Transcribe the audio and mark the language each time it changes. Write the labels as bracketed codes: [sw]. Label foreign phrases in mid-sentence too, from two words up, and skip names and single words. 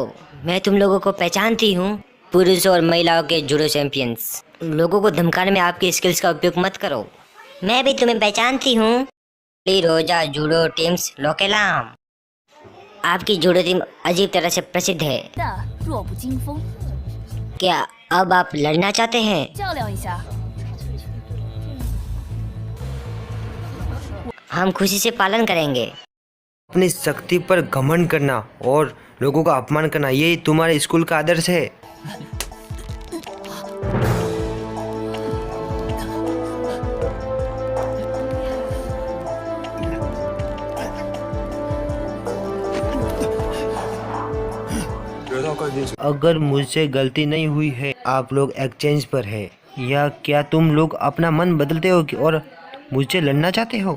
[hi] मैं तुम लोगों को पहचानती हूँ, पुरुष और महिलाओं के [en] judo champions. [hi] लोगों को धमकाने में आपकी स्किल्स का उपयोग मत करो। मैं भी तुम्हें पहचानती हूँ, रोजा जूडो टीम्स लोकेलाम। आपकी [en] judo team [hi] अजीब तरह से प्रसिद्ध है। [zh] 的弱不禁风， [hi] क्या अब आप लड़ना चाहते हैं? [zh] 较量一下。 [hi] हम खुशी से पालन करेंगे। अपनी शक्ति पर घमंड करना और लोगों का अपमान करना, ये तुम्हारे स्कूल का आदर्श है। अगर मुझसे गलती नहीं हुई है, आप लोग एक्सचेंज पर है, या क्या तुम लोग अपना मन बदलते हो और मुझसे लड़ना चाहते हो?